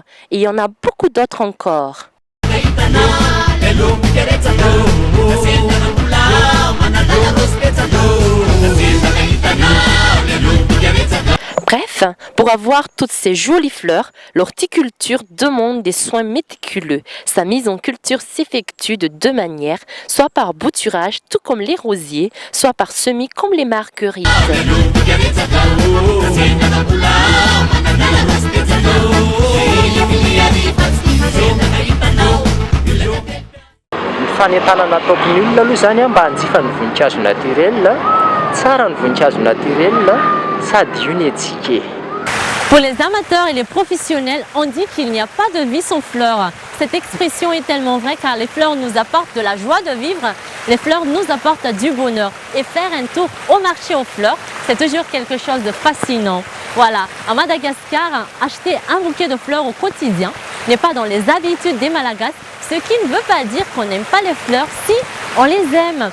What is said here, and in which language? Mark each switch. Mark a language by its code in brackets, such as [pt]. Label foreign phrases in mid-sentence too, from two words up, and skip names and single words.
[fr] Et il y en a beaucoup d'autres encore. Bref, pour avoir toutes ces jolies fleurs, l'horticulture demande des soins méticuleux. Sa mise en culture s'effectue de 2 manières, soit par bouturage, tout comme les rosiers, soit par semis comme les marguerites. [mg] Fanentanana ataoko ny olona aloha zany mba hanjifa ny voninkazo naturel, tsara ny voninkazo naturel sady io ny etsika. [fr] Pour les amateurs et les professionnels, on dit qu'il n'y a pas de vie sans fleurs. Cette expression est tellement vraie car les fleurs nous apportent de la joie de vivre, les fleurs nous apportent du bonheur. Et faire un tour au marché aux fleurs, c'est toujours quelque chose de fascinant. Voilà, à Madagascar, acheter un bouquet de fleurs au quotidien n'est pas dans les habitudes des Malagasy, ce qui ne veut pas dire qu'on n'aime pas les fleurs si on les aime.